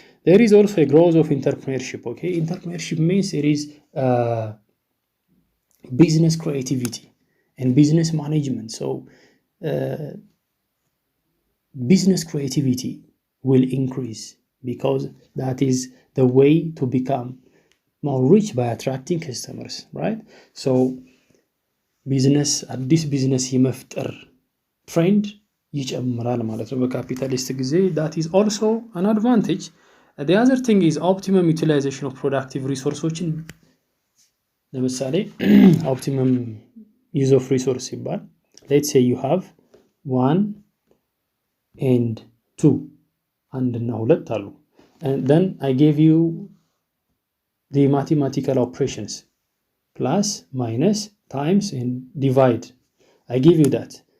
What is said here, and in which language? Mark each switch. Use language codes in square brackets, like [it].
[en] There is also a growth of entrepreneurship, okay? Entrepreneurship means it is business creativity and business management. So business creativity will increase because that is the way to become more rich by attracting customers, right? So business, this business [am] የመፍጠር trend ይጨምራል ማለት ነው በካፒታሊስት ጊዜ. [en] that is also an advantage. The other thing is optimum utilization of productive resources. [am] ለምሳሌ [en] optimum use of resource [am] ይባል. [en] let's say you have 1 and 2 [am] አንድ እና ሁለት አሉ, [en] and then I gave you the mathematical operations plus, minus, times, and divide. I give you that.